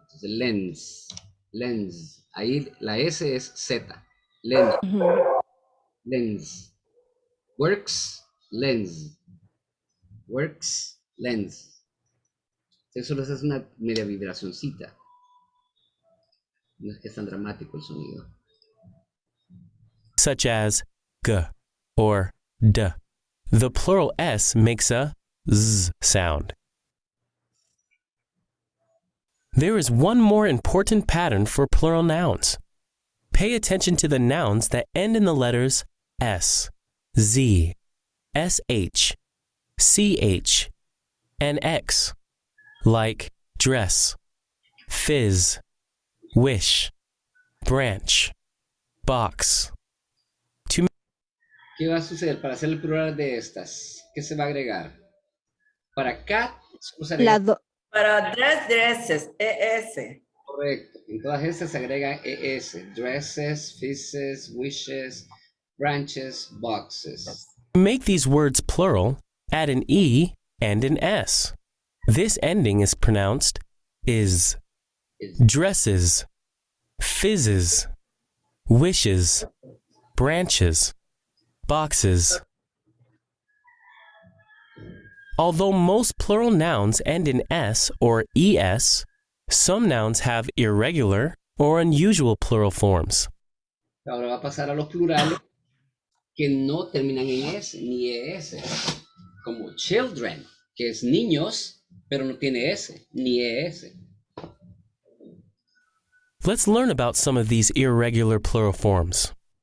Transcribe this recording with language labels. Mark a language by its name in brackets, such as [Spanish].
[Spanish] Entonces, lends. Lends. Ahí la S es Z. Lends. Lends. Works. Lends. Works. Lends. Eso les hace una media vibracioncita. No es que es tan dramático el sonido. [English] such as g or d. The plural S makes a Z sound. There is one more important pattern for plural nouns. Pay attention to the nouns that end in the letters S, Z, SH, CH, and X, like dress, fizz, wish, branch, box. [Spanish] ¿Qué va a suceder para hacer el plural de estas? ¿Qué se va a agregar? Para cat, solo se agrega. Para dresses, ES. Correcto. En todas estas se agrega ES. [English] Dresses, fizzes, wishes, branches, boxes. To make these words plural, add an E and an S. This ending is pronounced is. Dresses, fizzes, wishes, branches, boxes. Although most plural nouns end in S or ES, some nouns have irregular or unusual plural forms. [Spanish] Ahora va a pasar a los plurales que no terminan en S ni ES. Como children, que es niños, pero no tiene S ni ES. [English] Let's learn about some of these irregular plural forms.